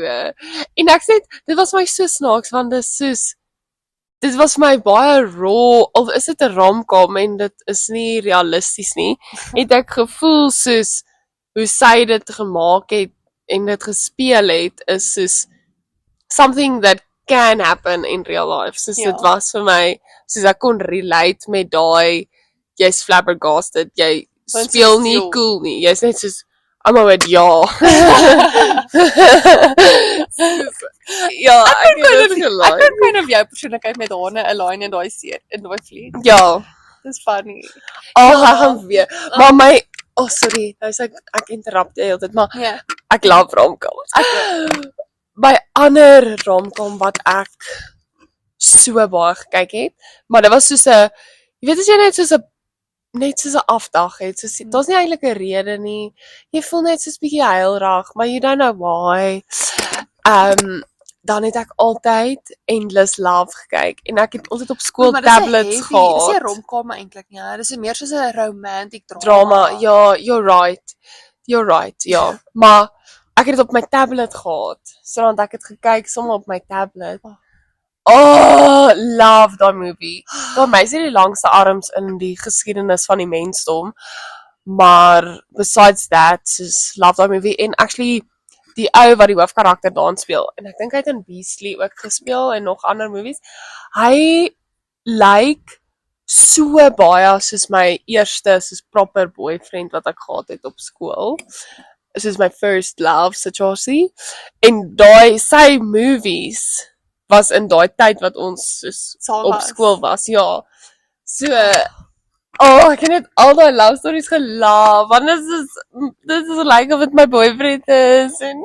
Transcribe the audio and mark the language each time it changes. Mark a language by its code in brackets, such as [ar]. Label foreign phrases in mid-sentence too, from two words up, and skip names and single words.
[af] En ek sê dit was my so snaaks want dit was vir my baie raw of is dit 'n rom-com en dit is nie realisties nie. Het ek gevoel soos hoe sy dit gemaak het en dit gespeel het is soos [en] something that can happen in real life. [af] Soos Ja. dit was vir my soos ek kon relate met daai jy's flabbergasted, jy Want speel soos, nie joh. cool nie. Jy's net soos almal met ja. Ja, ek het dit Ek gelike. kan [en] kind of [af] jou persoonlikheid met haar align in daai fliek. Ja. Dis funny. Al Ja. gaan weer. Maar my sorry, nou sê ek interrupte heeltyd, maar Ja. ek love rom-coms. By ander rom-com wat ek so baie gekyk het, maar dit was soos 'n jy weet as jy net soos 'n afdag het, soos daar's nie eintlik 'n rede nie. Jy voel net soos bietjie heilrig, maar [en] you don't know why. [af] Dan het ek altyd Endless Love gekyk en ek het altyd op skool Maar dis 'n tablets heavy- gehad. Dis nie 'n rom-com eintlik nie. Dis meer soos 'n romantic Drama, ja, [en] you're right, [af] ja. Maar ek het dit op my tablet gehad. Sodat ek het gekyk sommer op my tablet. [en] Oh, love that movie. [af] Daai meisie het die langste arms in die geskiedenis van die mensdom. Maar besides that, soos [en] love that movie [af] en actually die ou wat die hoofkarakter daarin speel en ek dink hy het in Beastly ook gespeel en nog ander movies. Hy lyk so baie soos my eerste soos proper boyfriend wat ek gehad het op skool. Soos my first love situasie. En daai sy movies was in daai tyd wat ons soos Saam op was. skool was, ja. So ek het net al daai [en] love stories [af] gelaaf want dit is like of dit my boyfriend is en